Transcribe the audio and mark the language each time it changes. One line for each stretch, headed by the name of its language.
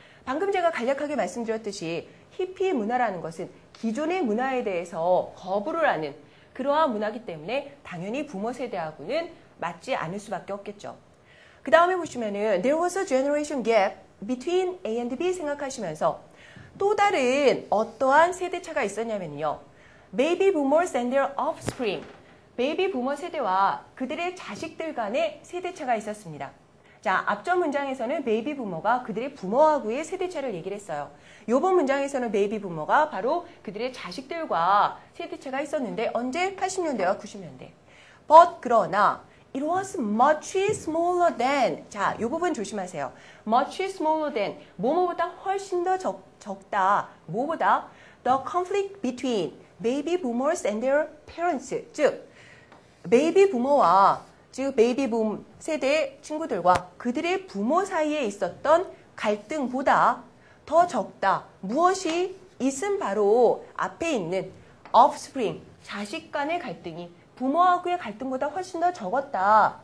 Korean: 방금 제가 간략하게 말씀드렸듯이 히피 문화라는 것은 기존의 문화에 대해서 거부를 하는 그러한 문화이기 때문에 당연히 부모 세대하고는 맞지 않을 수밖에 없겠죠. 그 다음에 보시면은
English: There was a generation gap between A and B
Korean: 생각하시면서 또 다른 어떠한 세대차가 있었냐면요.
English: Baby boomers and their offspring.
Korean: 베이비 부머 세대와 그들의 자식들 간의 세대차가 있었습니다. 자, 앞전 문장에서는 베이비 부머가 그들의 부모하고의 세대차를 얘기를 했어요. 이번 문장에서는 베이비 부머가 바로 그들의 자식들과 세대차가 있었는데 언제? 80년대와 90년대.
English: But
Korean: 그러나
English: it was much smaller than.
Korean: 자, 이 부분 조심하세요.
English: much smaller than.
Korean: 뭐뭐보다 훨씬 더 적다. 뭐보다?
English: The conflict between baby boomers and their parents.
Korean: 즉 베이비 부모와 즉 베이비 붐 세대의 친구들과 그들의 부모 사이에 있었던 갈등보다 더 적다. 무엇이? 있음 바로 앞에 있는 offspring, 자식 간의 갈등이 부모하고의 갈등보다 훨씬 더 적었다.